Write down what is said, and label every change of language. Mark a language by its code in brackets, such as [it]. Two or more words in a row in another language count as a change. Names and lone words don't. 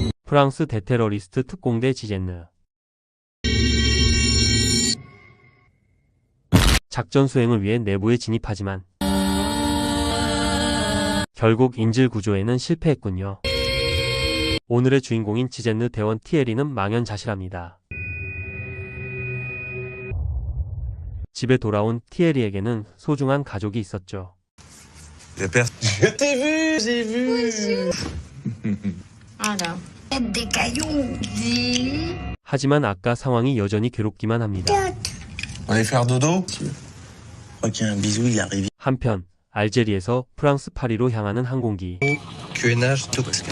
[ko] 프랑스 대테러리스트 특공대 지젠느. 작전 수행을 위해 내부에 진입하지만 결국 인질 구조에는 실패했군요. 오늘의 주인공인 지젠느 대원 티에리는 망연자실합니다. 집에 돌아온 티에리에게는 소중한 가족이 있었죠. [fr] Je t'ai vu, j'ai vu. Alors. Des cailloux. [ko] 하지만 아까 상황이 여전히 괴롭기만 합니다. [fr] On allait faire dodo? Ok, un bisou, il arrive. [ko] 한편 알제리에서 프랑스 파리로 향하는 항공기, [fr] QNH, tout Pascal.